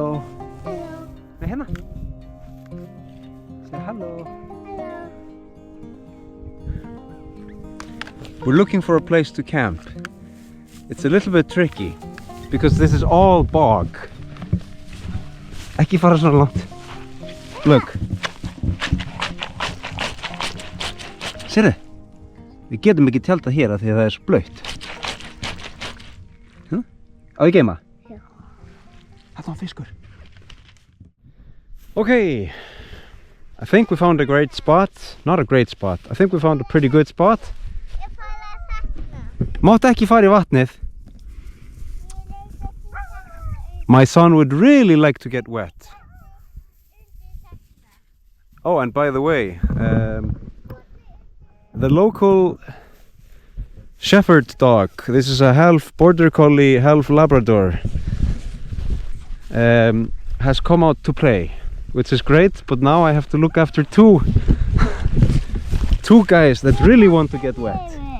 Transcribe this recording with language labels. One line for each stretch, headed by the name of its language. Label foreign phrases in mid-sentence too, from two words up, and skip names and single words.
English: Hello.
Icelandic: Nei, hérna. Segja halló.
English: Hello. We're looking for a place to camp. It's a little bit tricky because this is all bog.
Icelandic: Ekki fara svona langt. Look. Sérðu? Við getum ekki tjaldað hér af því að það er svo blautt. Á ég geima? Já. Þarna var fiskur.
English: Okay. I think we found a great spot. Not a great spot. I think we found a pretty good spot.
Icelandic: Ég fara að sakna. Máttu ekki fara í vatnið.
English: My son would really like to get wet. Oh, and by the way, the local shepherd dog, this is a half border collie, half Labrador, has come out to play, which is great, but now I have to look after two guys that really want to get wet.